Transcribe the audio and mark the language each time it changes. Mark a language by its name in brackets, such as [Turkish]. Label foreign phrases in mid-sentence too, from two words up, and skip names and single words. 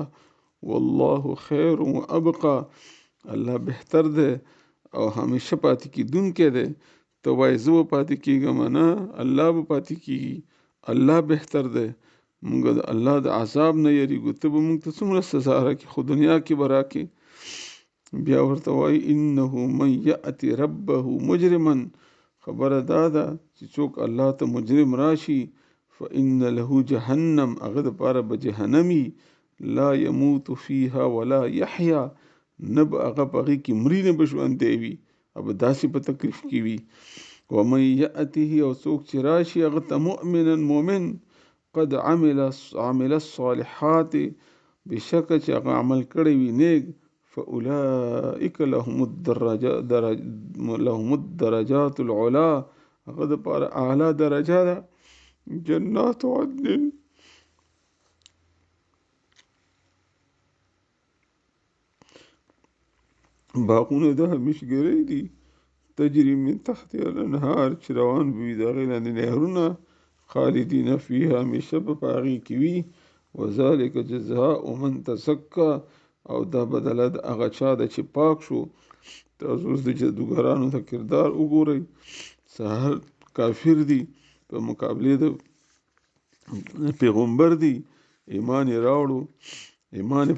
[Arabic] والله خیر و ابقا [Pashto] الله بهتر دی او همیشه پاتې کیدونکی دی. ته وایې زه به پاتې کیږم نه الله به پاتې کیږي الله بهتر دی. مونږ د الله د عذاب نه یریږو ته به مونږ ته څومره سزا راکړي خو دنیا کې به راکړي. بیا ورته وایي [Arabic] انه من یأتی ربه مجرما [Pashto] خبره دا ده چې څوک الله ته مجرم راشي [Arabic] فإن له جهنم [Pashto] هغه دپاره به جهنمي [Arabic] لا يموت فيها ولا يحيا [Pashto] نه به هغه په هغې کې مري نه به ژوندی وي او به داسې په تکلیف کې وي. [Arabic] ومن یأته [Pashto] او څوک چې راشي هغه ته مؤمنا مؤمن [Arabic] قد عمل الصالحات [Pashto] بشکه چې هغه عمل کړی وي نیک [Arabic] فاولئک لهم الدرجات العلا [Pashto] هغه دپاره اعلی درجه ده [Arabic] جنات عدن [Pashto] باغونه د همیشګرۍ دي [Arabic] تجري من تحتها الانهار [Pashto] چې روان به وي د هغې لاندې نهرونه [Arabic] خالدین فیها [Pashto] همیشه به په هغې کې وي. [Arabic] وذلک جزاء من تزکا [Pashto] او دا بدله د هغه چا ده چې پاک شو. تاسو اوس د جادوګرانو د کردار وګورئ سهار کافر دي په مقابلې د پیغمبر دي ایمان یې راوړو ایمان یې